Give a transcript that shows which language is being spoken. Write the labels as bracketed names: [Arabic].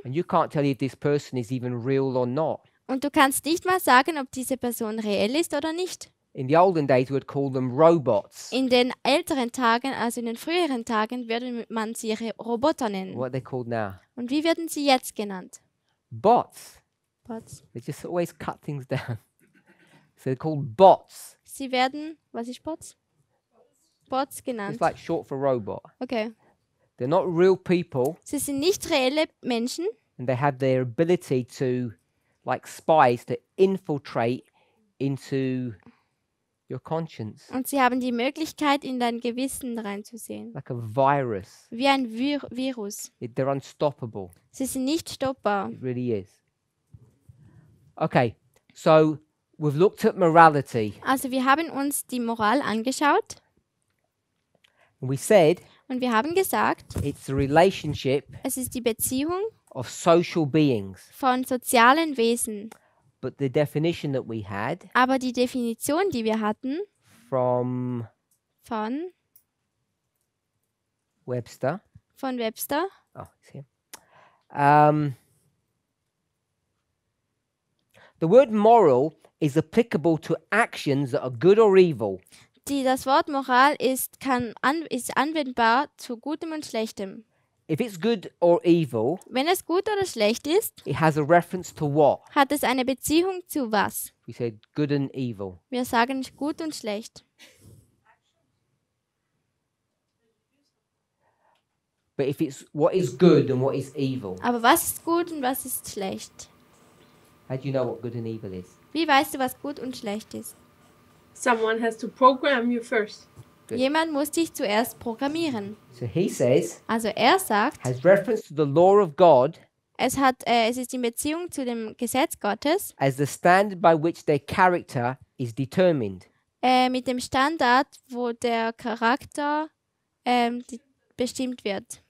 [English] and you can't tell if this person is even real or not. [German] und du kannst nicht mal sagen, ob diese Person reell ist oder nicht. [English] In the olden days, we'd call them robots. [German] In den älteren Tagen, also in den früheren Tagen, würde man sie Roboter nennen. [English] What are they called now? [German] Und wie werden sie jetzt genannt? [English] Bots. [German] Bots. [English] They just always cut things down. So they're called bots. [German] Sie werden, was ist Bots? Bots genannt. [English] It's like short for robot. Okay. They're not real people, [German] Sie sind nicht reelle Menschen [English] and they have their ability to, like spies, to infiltrate into your conscience, [German] und sie haben die Möglichkeit, in dein Gewissen reinzusehen. [English] like a virus. [German] Wie ein Virus. [English] They're unstoppable. [German] Sie sind nicht stoppbar. [English] It really is. Okay, so we've looked at morality, [German] Also wir haben uns die Moral angeschaut [English] and we said [German] und wir haben gesagt, [English] it's the relationship [German] es ist die Beziehung [English] of social beings. [German] von sozialen Wesen. [English] But the definition that we had [German] Aber die Definition, die wir hatten [English] from [German] von [English] Webster, [German] Webster, [English] oh, it's here. The word moral is applicable to actions that are good or evil. [German] das Wort Moral ist anwendbar zu Gutem und Schlechtem. [English] If it's good or evil, [German] Wenn es gut oder schlecht ist, [English] it has a reference to what? [German] hat es eine Beziehung zu was? [English] We said good and evil. [German] Wir sagen gut und schlecht. [English] But if it's what is good and what is evil, [German] Aber was ist gut und was ist schlecht? [English] how do you know what good and evil is? [German] Wie weißt du, was gut und schlecht ist? [English] Someone has to program you first. Good. [German] Jemand muss dich zuerst programmieren. [English] So he says, [German] Also er sagt, [English] has reference to the law of God [German] es ist in Beziehung zu dem Gesetz Gottes, [English] as the standard by which their character is determined. [German] mit dem Standard, wo der Charakter bestimmt wird.